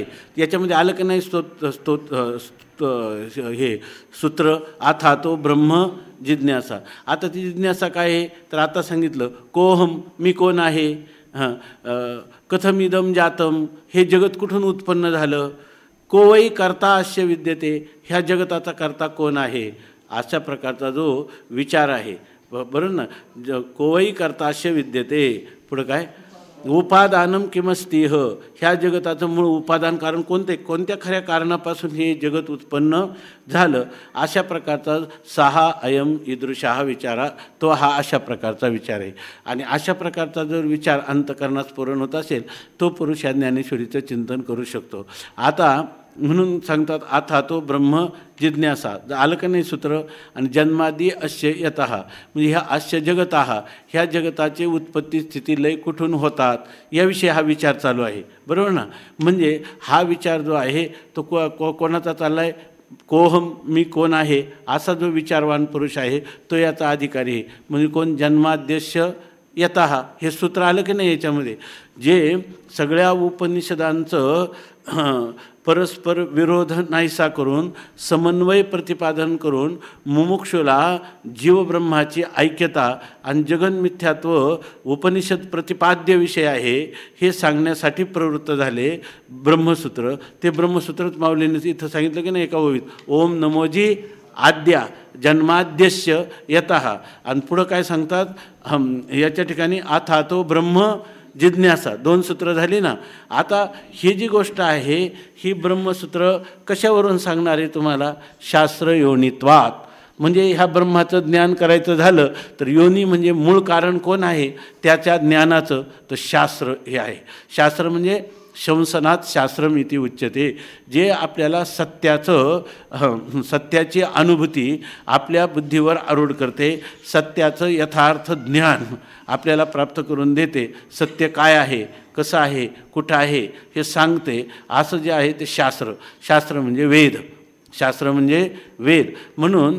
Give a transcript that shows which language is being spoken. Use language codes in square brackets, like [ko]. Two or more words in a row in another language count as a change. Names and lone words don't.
[mr] याच्यामध्ये आलं की नाही हे सूत्र, आता तो ब्रह्म जिज्ञासा. आता ती जिज्ञासा काय आहे तर आता सांगितलं कोहम, मी कोण आहे, [sa] कथमिदम जातम, [mr] हे जगत कुठून उत्पन्न झालं, [sa] कोवई कर्ता अस्य विद्यते, [mr] ह्या जगताचा कर्ता कोण आहे, अशा प्रकारचा जो विचार आहे. बरोबर ना. [sa] कोवई कर्ता अस्य विद्यते, [mr] पुढं काय, [sa] उपादानम किमस्तिह, [mr] ह्या जगताचं मूळ उपादान कारण कोणत्या खऱ्या कारणापासून हे जगत उत्पन्न झालं, अशा प्रकारचा [sa] सहा अयम ईदृशा विचारा, [mr] तो हा अशा प्रकारचा विचार आहे. आणि अशा प्रकारचा जर विचार अंतकरणात स्फुरण होत असेल तो पुरुष या ज्ञानेश्वरीचं चिंतन करू शकतो. आता म्हणून सांगतात आता तो ब्रह्म जिज्ञासा, आलं का नाही सूत्र. [sa] आणि जन्मादी अस्य यतः, [mr] म्हणजे ह्या [sa] अस्य जगतः, [mr] ह्या जगताचे उत्पत्ती स्थिती लय कुठून होतात याविषयी हा विचार चालू आहे. बरोबर ना. म्हणजे हा विचार जो आहे तो कोणाचा चालला आहे, कोहम, मी कोण आहे, असा जो विचारवान पुरुष आहे तो याचा अधिकारी आहे. म्हणजे कोण, [sa] जन्माद्यस्य यतः, [mr] हे सूत्र आलं की नाही याच्यामध्ये. जे सगळ्या उपनिषदांचं परस्पर विरोध नाहीसा करून समन्वय प्रतिपादन करून मुमुक्षूला जीवब्रह्माची ऐक्यता आणि जगन्मिथ्यात्व उपनिषद प्रतिपाद्य विषय आहे हे सांगण्यासाठी प्रवृत्त झाले ब्रह्मसूत्र. ते ब्रह्मसूत्रच माऊलीने इथं सांगितलं की नाही एका ओवीत, ओम नमोजी आद्या [sa] जन्माद्यस्य यतः. [mr] आणि पुढं काय सांगतात याच्या ठिकाणी, आता तो ब्रह्म जिज्ञासा, दोन सूत्र झाली ना. आता ही जी गोष्ट आहे ही ब्रह्मसूत्र कशावरून सांगणार आहे तुम्हाला, [sa] शास्त्र योनित्वात. [mr] म्हणजे ह्या ब्रह्माचं ज्ञान करायचं झालं तर योनी म्हणजे मूळ कारण कोण आहे त्याच्या ज्ञानाचं, तर शास्त्र हे आहे. शास्त्र म्हणजे [sa] शंसनात शास्त्रमिती उच्यते, [mr] जे आपल्याला सत्याची अनुभूती आपल्या बुद्धीवर आरूढ करते, सत्याचं यथार्थ ज्ञान आपल्याला प्राप्त करून देते, सत्य काय आहे, कसं आहे, कुठं आहे हे सांगते. असं जे आहे ते शास्त्र म्हणजे वेद, शास्त्र म्हणजे वेद म्हणून.